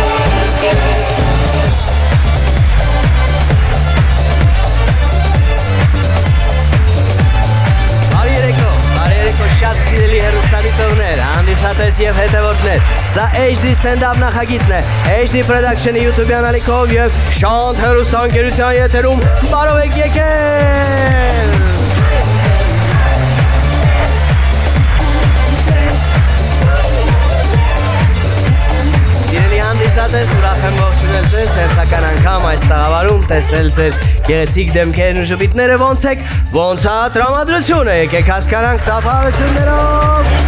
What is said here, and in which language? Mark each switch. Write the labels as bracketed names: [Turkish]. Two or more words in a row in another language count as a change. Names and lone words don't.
[Armenian] Շատ սիրելի հեռուստադիտողներ, հանդիսատես և հետևորդներ, սա HD stand-up նախագիծն է, HD Production-ի YouTube անալիքով և Շանթ հեռուստաընկերության եթերում բարով եք եկել։ Սիրելի հանդիսատես, ուրախ եմ ողջունել ձեզ, հերթական անգամ այս տաղավարում տեսնել ձեր գեղեցիկ դեմքերն ու ժպիտները ոնց եք, ոնց է տրամադրությունը, եկեք հասկանանք ծափահարություններով։